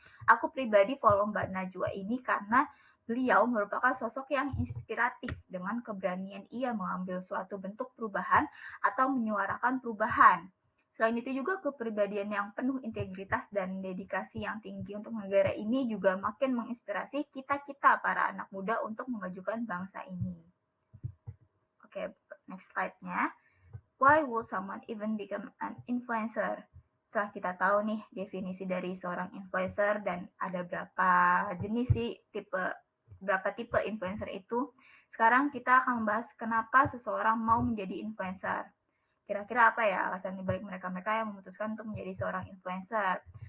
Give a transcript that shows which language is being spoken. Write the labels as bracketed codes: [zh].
[id] Aku pribadi follow Mbak Najwa ini karena beliau merupakan sosok yang inspiratif dengan keberanian ia mengambil suatu bentuk perubahan atau menyuarakan perubahan. Selain itu juga kepribadian yang penuh integritas dan dedikasi yang tinggi untuk negara ini juga makin menginspirasi kita-kita para anak muda untuk memajukan bangsa ini. Oke, [en] next slide- [id] nya. [en] Why would someone even become an influencer? [id] Setelah kita tahu nih definisi dari seorang influencer dan ada berapa jenis sih berapa tipe influencer itu, sekarang kita akan membahas kenapa seseorang mau menjadi influencer. Kira-kira apa ya alasan dibalik mereka-mereka yang memutuskan untuk menjadi seorang influencer?